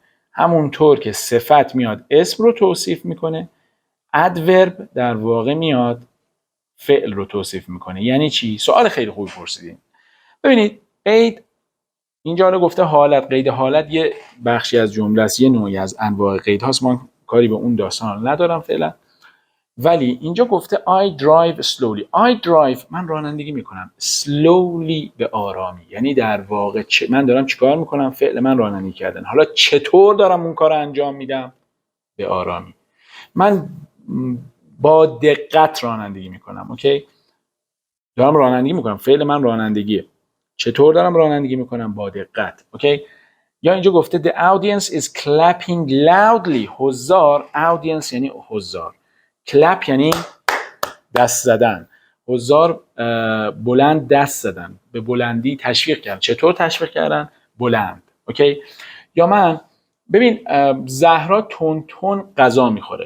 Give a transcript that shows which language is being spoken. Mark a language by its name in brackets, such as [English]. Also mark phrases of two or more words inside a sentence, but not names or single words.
[Persian] همونطور که صفت میاد اسم رو توصیف میکنه، adverb در واقع میاد فعل رو توصیف میکنه. یعنی چی؟ سوال خیلی خوبی پرسیدین. ببینید قید اینجا حالا گفته حالت، قید حالت یه بخشی از جمله است، یه نوعی از انواع قید هاست، من کاری به اون داستان ندارم فعلا. ولی اینجا گفته [English] I drive slowly. I drive [Persian] من رانندگی میکنم، slowly به آرامی. یعنی در واقع من دارم چیکار میکنم؟ فعل من رانندگی کردن. حالا چطور دارم اون کار انجام میدم؟ به آرامی. من با دقت رانندگی میکنم. اوکی؟ دارم رانندگی میکنم، فعل من رانندگیه. چطور دارم رانندگی میکنم؟ با دقت. اوکی؟ یا اینجا گفته [English] the audience is clapping loudly. [Persian] حضار، audience یعنی حضار، clap یعنی دست زدن. حضار بلند دست زدن، به بلندی تشویق کردن. چطور تشویق کردن؟ بلند. اوکی؟ یا من ببین زهرا تون تون غذا میخوره.